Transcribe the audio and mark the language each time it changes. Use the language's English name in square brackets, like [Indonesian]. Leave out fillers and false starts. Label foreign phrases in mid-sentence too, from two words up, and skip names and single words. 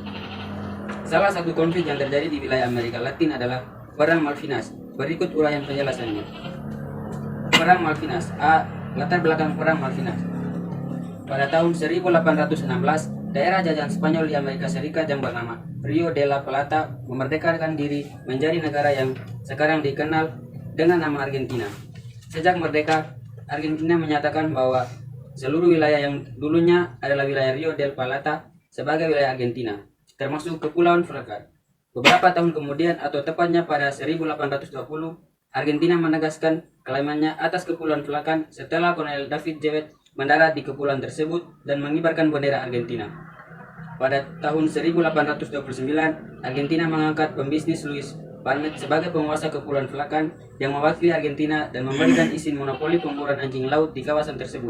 [Indonesian] Salah satu konflik yang terjadi di wilayah Amerika Latin adalah Perang Malvinas. Berikut uraian penjelasannya. Perang Malvinas. A. Latar belakang Perang Malvinas. Pada tahun 1816, daerah jajahan Spanyol di Amerika Serikat yang bernama Rio de la Plata memerdekakan diri menjadi negara yang sekarang dikenal dengan nama Argentina. Sejak merdeka, Argentina menyatakan bahwa seluruh wilayah yang dulunya adalah wilayah Rio de la Plata sebagai wilayah Argentina, termasuk Kepulauan Falkland. Beberapa tahun kemudian, atau tepatnya pada 1820, Argentina menegaskan kelaimannya atas Kepulauan Falkland setelah Kolonel David Jewett mendarat di kepulauan tersebut dan mengibarkan bendera Argentina. Pada tahun 1829, Argentina mengangkat pembisnis Luis Barnett sebagai penguasa Kepulauan Falkland yang mewakili Argentina dan memberikan izin monopoli pemburuan anjing laut di kawasan tersebut.